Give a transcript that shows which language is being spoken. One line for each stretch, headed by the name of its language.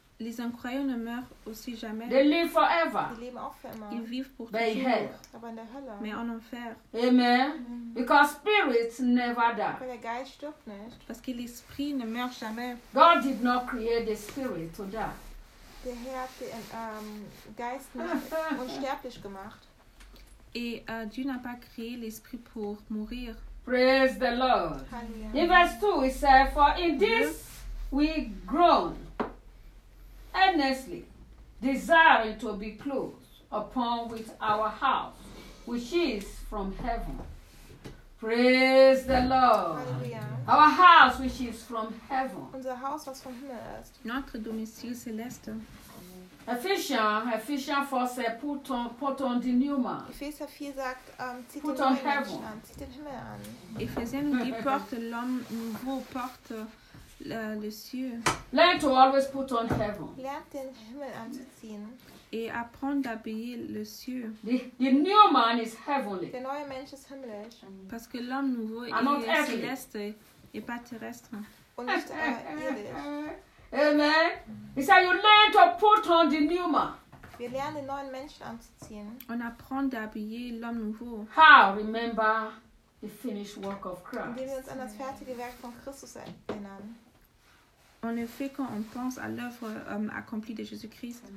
French: Les incroyants ne meurent aussi jamais.
English: They live forever.
German: Ils leben auch für immer.
French: Ils vivent pour toujours.
German: Aber in der Hölle.
French: Mais en enfer.
English: Amen. Amen. Because spirits never die.
German: Weil der Geist stirbt nicht.
French: Parce que l'esprit ne meurt jamais.
English: God did not create the spirit to die.
German: Der Herr hat den Geist nicht unsterblich gemacht.
French: Et Dieu n'a pas créé l'esprit pour mourir.
English: Praise the Lord. Hallelujah. In verse 2, it says, for in this we groan earnestly, desiring to be clothed upon with our house, which is from heaven. Praise the Lord. Hallelujah. Our house, which is from heaven.
German: Unser Haus, was vom Himmel ist.
French: Notre domicile céleste.
English: Ephesians 4 says, put on the new man.
German: Ephesians 4 sagt, zieht den Himmel an.
French: Ephesians 4 porte l'homme nouveau, porte le ciel.
English: Learn to always put on heaven.
German: Lernt den Himmel anzuziehen.
French: Et apprendre d'habiller le ciel.
English: The new man is heavenly.
German: Der neue Mensch ist himmlisch.
French: Parce que l'homme nouveau est céleste et pas terrestre.
German: Und nicht irdisch. Amen.
English: He said, "You learn to put on the new man."
German: Wir lernen den neuen Menschen anzuziehen.
French: On apprend d'habiller l'homme nouveau.
English: How? Remember the finished work of Christ.
German: Indem wir uns an das fertige Werk von Christus erinnern.
French: En effet, quand on pense à l'œuvre accomplie de Jésus-Christ.